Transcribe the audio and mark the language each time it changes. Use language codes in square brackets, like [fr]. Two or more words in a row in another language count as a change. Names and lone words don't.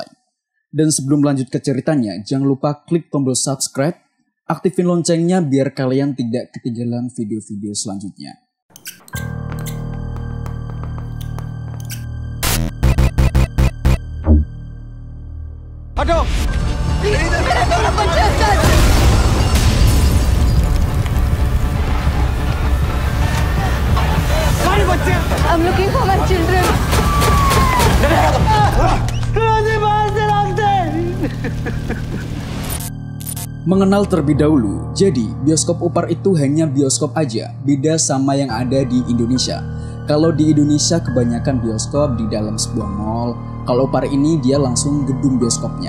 [id] Dan sebelum lanjut ke ceritanya, jangan lupa klik tombol subscribe, aktifin loncengnya biar kalian tidak ketinggalan video-video selanjutnya. Aduh! [hi] मेरे दोनों बच्चे अंदर! सारे बच्चे! [en] I'm looking for my children. [id] Mengenal terlebih dahulu, jadi bioskop Upar itu hanya bioskop aja, beda sama yang ada di Indonesia. Kalau di Indonesia kebanyakan bioskop di dalam sebuah mall, kalau Upar ini dia langsung gedung bioskopnya.